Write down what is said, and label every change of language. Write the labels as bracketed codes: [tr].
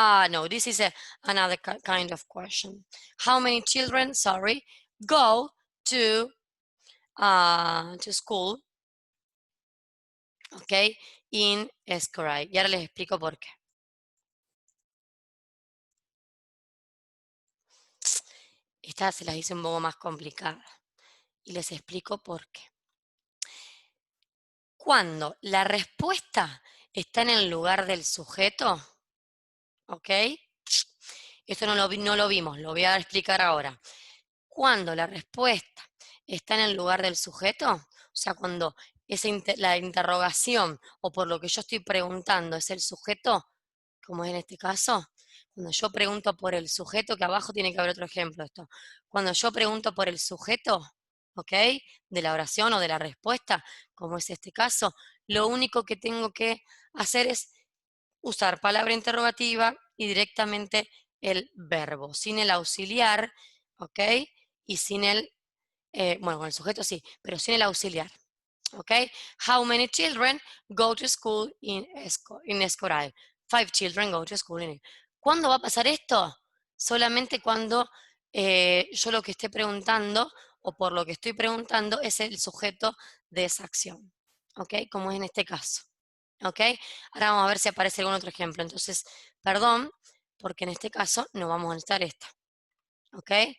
[en] No, this is another kind of question. How many children, sorry, go to school, ¿ok? In Escoray. [es] Y ahora les explico por qué. Esta se las hice un poco más complicada. Y les explico por qué. Cuando la respuesta está en el lugar del sujeto, ¿ok? Esto no lo vimos, lo voy a explicar ahora. Cuando la respuesta está en el lugar del sujeto, o sea, cuando la interrogación o por lo que yo estoy preguntando es el sujeto, como es en este caso, cuando yo pregunto por el sujeto, que abajo tiene que haber otro ejemplo de esto, cuando yo pregunto por el sujeto, ¿ok? De la oración o de la respuesta, como es este caso, lo único que tengo que hacer es usar palabra interrogativa y directamente el verbo, sin el auxiliar, ¿ok? Y sin bueno, con el sujeto sí, pero sin el auxiliar, ¿ok? [en] How many children go to school in Escoral? 5 children go to school in. [es] ¿Cuándo va a pasar esto? Solamente cuando yo lo que esté preguntando o por lo que estoy preguntando es el sujeto de esa acción, ¿ok? Como es en este caso, ¿ok? Ahora vamos a ver si aparece algún otro ejemplo. Entonces, perdón, porque en este caso no vamos a necesitar esta, ¿ok?